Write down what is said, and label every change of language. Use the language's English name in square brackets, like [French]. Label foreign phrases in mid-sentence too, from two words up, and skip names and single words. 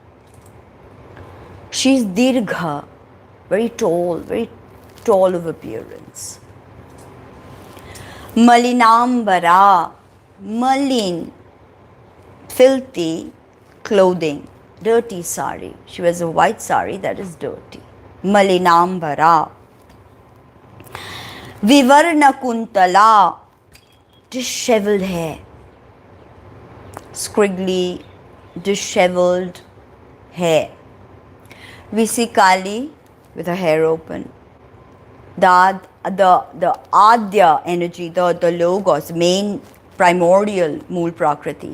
[English] She's dirgha, very tall of appearance. [Sanskrit] Malinambara, malin, [English] filthy clothing, dirty sari. She wears a white sari that is dirty. [Sanskrit] Malinambara. Vivarna kuntala, [English] disheveled hair. Scriggly, disheveled hair. We see Kali with her hair open. The Adya energy, the Logos, main primordial [Sanskrit] Mool Prakriti.